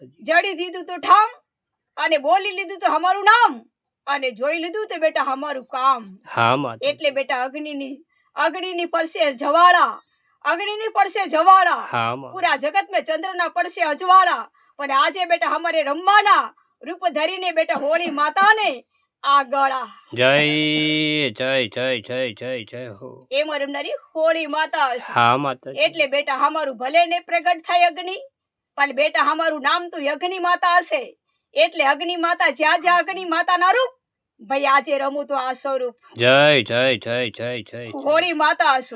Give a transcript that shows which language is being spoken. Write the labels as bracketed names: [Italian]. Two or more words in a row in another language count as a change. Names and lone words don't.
[Gujarati] જડી દીધું તો ઠામ અને બોલી લીધું તો અમારું નામ અને જોઈ લીધું તો બેટા અમારું કામ। [Hindi] हाँ माता [Gujarati] એટલે બેટા અગ્નિની પડશે જવાળા, અગ્નિની પડશે જવાળા। [Hindi] हाँ माँ [Gujarati] પૂરા જગત में ચંદ્રના પડશે અજવાળા, પણ આજે બેટા અમારે રમવાના રૂપ ધરીને બેટા હોળી માતાને આ ગળા। [Hindi] जय जय जय जय जय जय हो [Gujarati] એમ રમનારી હોળી માતા છે। [Hindi] हाँ माता [Gujarati] એટલે બેટા અમારું ભલે ને પ્રગટ થાય અગ્નિ, પણ બેટા અમારું નામ તો અગ્નિ માતા હશે। એટલે અગ્નિ માતા જ્યાં જ્યાં અગ્નિ માતાના રૂપ ભાઈ આજે રમું તો આ સ્વરૂપ। [Hindi] जय जय जय जय जय [Gujarati] હોળી માતા છું।